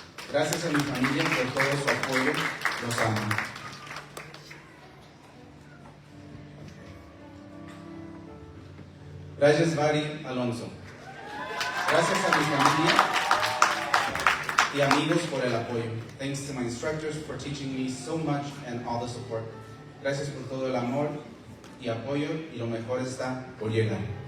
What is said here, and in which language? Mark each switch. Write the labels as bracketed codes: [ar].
[es] Gracias a mi familia por todo su apoyo. Los amo. Rajes Bari Alonso. Gracias a mi familia y amigos por el apoyo. [en] Thanks to my instructors for teaching me so much and all the support. [es] Gracias por todo el amor y apoyo y lo mejor está por llegar.